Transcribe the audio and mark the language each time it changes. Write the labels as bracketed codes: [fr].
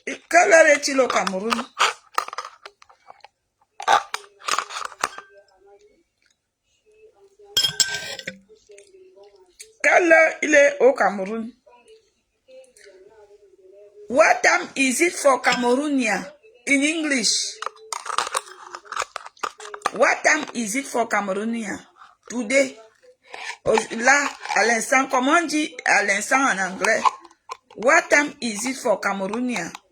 [fr] Quelle heure est-il au Cameroun? Quelle heure il est au Cameroun? [en] What time is it for Cameroonian in English? What time is it for Cameroonian today? [fr] Là, à l'instant, comment on dit à l'instant en anglais? [en] What time is it for Cameroonian?